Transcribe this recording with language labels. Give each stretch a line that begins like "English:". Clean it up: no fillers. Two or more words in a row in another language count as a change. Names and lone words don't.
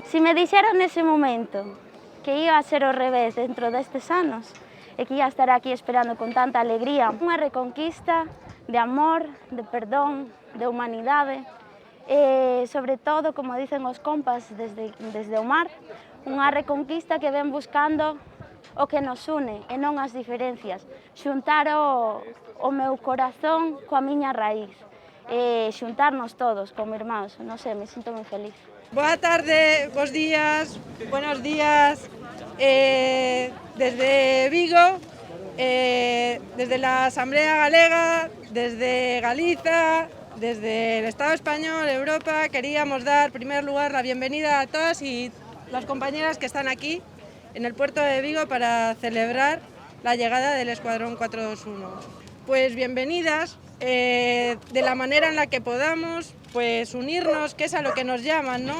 Galician: Si me dixeron nese momento que iba a ser ao revés dentro destes anos e que ia estar aquí esperando con tanta alegría, unha reconquista de amor, de perdón, de humanidade, e sobre todo, como dicen os compas desde o mar, unha reconquista que ven buscando o que nos une e non as diferencias, xuntar o meu corazón coa miña raíz, e xuntarnos todos como irmáns, non sei, me sinto moi feliz. Boa tarde, bos días,
Spanish: buenos días, desde Vigo, desde la Asamblea Galega, desde Galiza, desde el Estado español, Europa, queríamos dar en primer lugar la bienvenida a todas y las compañeras que están aquí en el puerto de Vigo para celebrar la llegada del Escuadrón 421. Pues bienvenidas, de la manera en la que podamos, pues unirnos, que es a lo que nos llaman, ¿no?